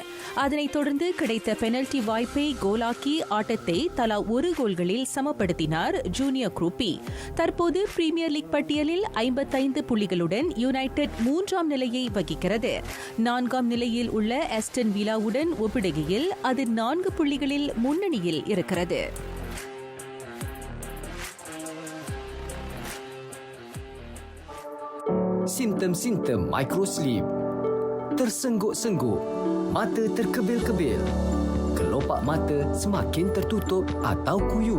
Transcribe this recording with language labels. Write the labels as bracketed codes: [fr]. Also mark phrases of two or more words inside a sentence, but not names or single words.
[ta] அதனைத் தொடர்ந்து கிடைத்த பெனல்டி வாய்ப்பை கோலாக்கி ஆட்டத்தை தலா 1 கோல்களில் சமப்படுத்தினார் ஜூனியர் குரூப்பி. தற்போது பிரீமியர் லீக் பட்டியலில் 55 புள்ளிகளுடன் யுனைடெட் 3ஆம் நிலையை வகிக்கிறது. 4ஆம் நிலையில் உள்ள ஆஸ்டன் வில்லாவுடன் ஒப்பிடுகையில் அது 4 புள்ளிகளில் முன்னணியில் இருக்கிறது. [ms] Simptom-simptom microsleep. Tersengguk-sengguk, mata terkebil-kebil, kelopak mata semakin tertutup atau kuyu.